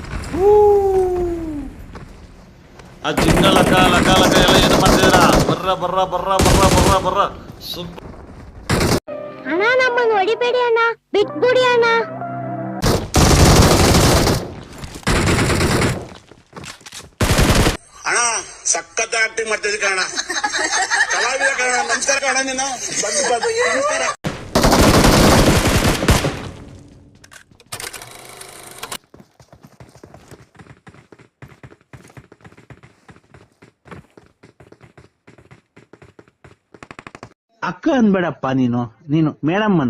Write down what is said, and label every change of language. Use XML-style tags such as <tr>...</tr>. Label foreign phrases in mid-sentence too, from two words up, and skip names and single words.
<kn>ಆ ಜಿಂಗ ಲಕ ಲಕ ಲಕ ಎಲ್ಲ ಏನು ಮಾಡ್ತಿದ್ದೀರಾ? ಬರ್ರ ಬರ್ರ ಬರ್ರ ಬರ್ರ ಬರ್ರ ಬರ್ರ ಅಣ್ಣ ನಮ್ಮನ್ನು ಹೊಡಿಬೇಡಿ ಅಣ್ಣ, ಬಿಟ್ಬಿಡಿ ಅಣ್ಣ. ಅಣ್ಣ ಸಖತ್ ಆಕ್ಟಿಂಗ್ ಮಾಡ್ತಿದ್ದೆ ಕಣ, ಕಲಾವಿದ ಕಣ. ನಮಸ್ಕಾರ ಕಣ, ನೀನು ನಮಸ್ಕಾರ. ಅಕ್ಕ ಅನ್ಬೇಡಪ್ಪ, ನೀನು ಮೇಡಮ್ ಅನ್ನು.</kn>